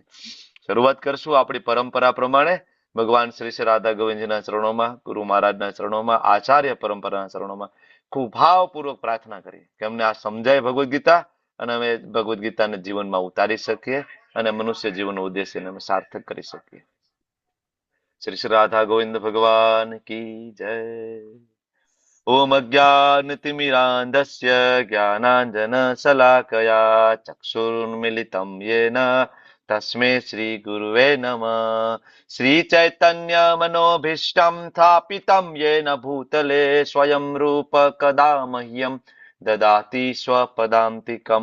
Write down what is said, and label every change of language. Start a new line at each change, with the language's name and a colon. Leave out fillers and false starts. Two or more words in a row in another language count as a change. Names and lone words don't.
Gujarati: શરૂઆત કરશું આપણી પરંપરા પ્રમાણે ભગવાન શ્રી શ્રી રાધા ગોવિંદજીના ચરણોમાં, ગુરુ મહારાજના ચરણોમાં, આચાર્ય પરંપરાના ચરણોમાં ખૂબ ભાવપૂર્વક પ્રાર્થના કરીએ કે અમને આ સમજાય ભગવદ ગીતા અને અમે ભગવદ ગીતાને જીવનમાં ઉતારી શકીએ અને મનુષ્ય જીવનનો ઉદ્દેશ્યને અમે સાર્થક કરી શકીએ.
Hindi: श्री श्री राधा गोविंद भगवान की जय.
Sanskrit: ओम अज्ञानतिमिरान्धस्य ज्ञानाञ्जनशलाकया चक्षुरुन्मिलितं येन तस्मै श्रीगुरुवे नमः. श्रीचैतन्यमनोभीष्टं स्थापितं येन भूतले स्वयं रूप कदा मह्यं ददाति स्वपदान्तिकं.